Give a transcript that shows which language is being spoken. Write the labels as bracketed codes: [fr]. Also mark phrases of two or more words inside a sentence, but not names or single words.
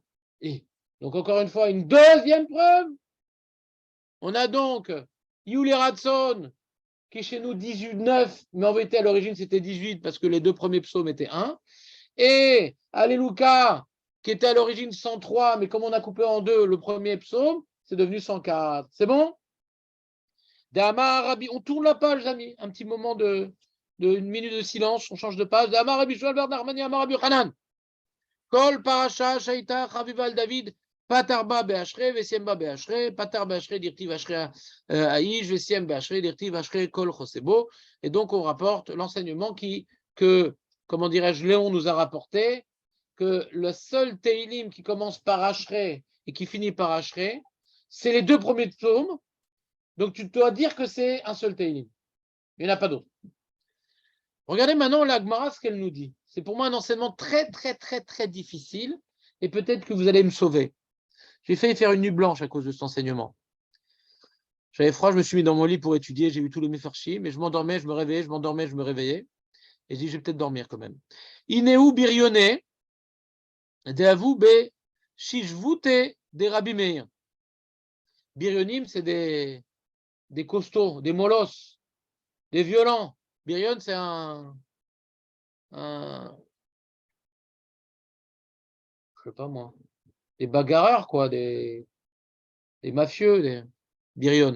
[fr] Et donc, encore une fois, une deuxième preuve. On a donc Yuli Ratson, qui est chez nous 18-9, mais en vérité, à l'origine, c'était 18 parce que les deux premiers psaumes étaient 1. Et Alléluia, qui était à l'origine 103, mais comme on a coupé en deux le premier psaume, c'est devenu 104. C'est bon? [arc] D'Amar Rabbi, [fr] on tourne la page, amis. Un petit moment une minute de silence, on change de page. [arc] D'Amar Rabbi Shual Bar Narmani Amar Rabbi Hanan. [he] Kol Parasha Shaita Chavival David. [arc] Patarba be'ashre, vesiemba be'ashre, patar be'ashre, dirtiv ashre aïj, vesiem be'ashre, dirtiv ashre kol chosebo. [fr] Et donc, on rapporte l'enseignement que, comment dirais-je, Léon nous a rapporté, que le seul Teilim qui commence par ashre et qui finit par ashre, c'est les deux premiers psaumes. Donc, tu dois dire que c'est un seul Teilim. Il n'y en a pas d'autre. Regardez maintenant la Gemara, ce qu'elle nous dit. C'est pour moi un enseignement très, très, très, très difficile et peut-être que vous allez me sauver. J'ai failli faire une nuit blanche à cause de cet enseignement. J'avais froid, je me suis mis dans mon lit pour étudier, j'ai vu tous les mefarchim, mais je m'endormais, je me réveillais, je m'endormais, je me réveillais. Et je dis, je vais peut-être dormir quand même. [arc] Ineu birionné, de avou be shishvute des Rabbi Meir. [fr] Birionim, c'est des costauds, des molosses, des violents. Birion, c'est je sais pas moi, des bagarreurs, quoi, des mafieux, des Birion.